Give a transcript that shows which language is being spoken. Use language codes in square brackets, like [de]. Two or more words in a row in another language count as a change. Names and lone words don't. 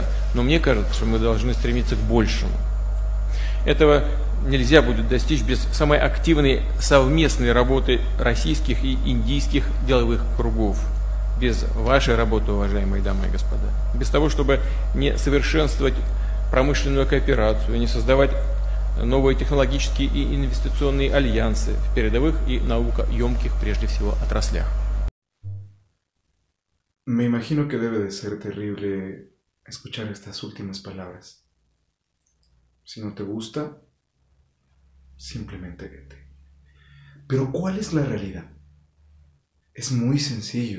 [ru] Но мне кажется, что мы должны стремиться к большему. Этого нельзя будет достичь без самой активной совместной работы российских и индийских деловых кругов. Без вашей работы, уважаемые дамы и господа. Без того, чтобы не совершенствовать промышленную кооперацию, не создавать новые технологические и инвестиционные альянсы в передовых и наукоемких, прежде всего, отраслях. [es] Me imagino que debe de ser terrible escuchar estas últimas palabras. Si no te gusta, simplemente vete. Pero ¿cuál es la realidad? Es muy sencillo.